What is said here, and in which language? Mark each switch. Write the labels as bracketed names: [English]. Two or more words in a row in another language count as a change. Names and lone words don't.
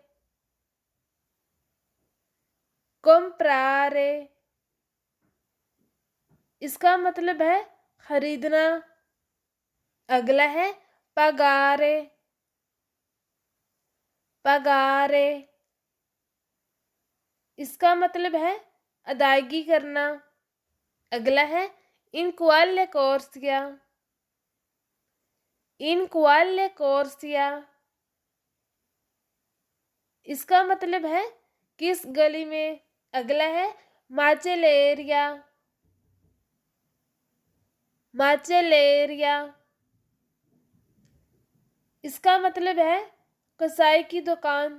[Hindi] comprare इसका मतलब है खरीदना। अगला है pagare। pagare इसका मतलब है अदायगी करना। अगला है [Italian] in quale corsia। in quale corsia [Hindi] इसका मतलब है किस गली में। अगला है माचेलेरिया। माचेलेरिया इसका मतलब है कसाई की दुकान।